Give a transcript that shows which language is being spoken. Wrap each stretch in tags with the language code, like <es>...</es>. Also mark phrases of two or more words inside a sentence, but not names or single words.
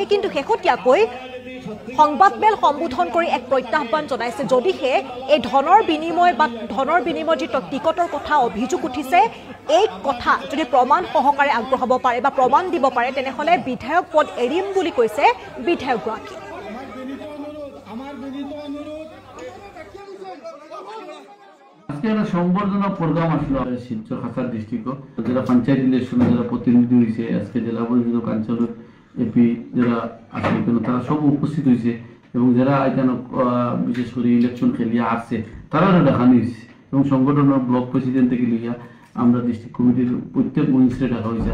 <as>কিন্তু শেহতীয়াকৈ সংবাদমেল সম্বোধন কৰি এক প্ৰত্যাহ্বান জনাইছে। যদিহে এই ধনৰ বিনিময় যি টিকটৰ কথা অভিযোগ উঠিছে, এই কথা যদি প্ৰমাণ সহকাৰে আগবঢ়াব পাৰে বা প্ৰমাণ দিব পাৰে তেনেহলে বিধায়ক পদ এৰিম বুলি কৈছে বিধায়কগৰাকী।</as> <bn>আজকে একটা সম্বর্ধনা প্রোগ্রাম আসলো শিলচর খাসার ডিস্ট্রিক্ট যারা পঞ্চায়েত ইলেকশনে যারা প্রতিনিধি হয়েছে, আজকে জেলা পরিষদ কাঞ্চলের এপি যারা আছে এখানে তারা সব উপস্থিত হয়েছে এবং যারা এখানে বিশেষ করে ইলেকশন খেলিয়া আসছে তারাও দেখানো হয়েছে এবং সংগঠনের</bn> <en>block president</en> <bn>থেকে লিয়া আমরা</bn> <en>district committee</en> <bn>প্রত্যেক মন্ত্রী ডাকা হয়েছে।</bn>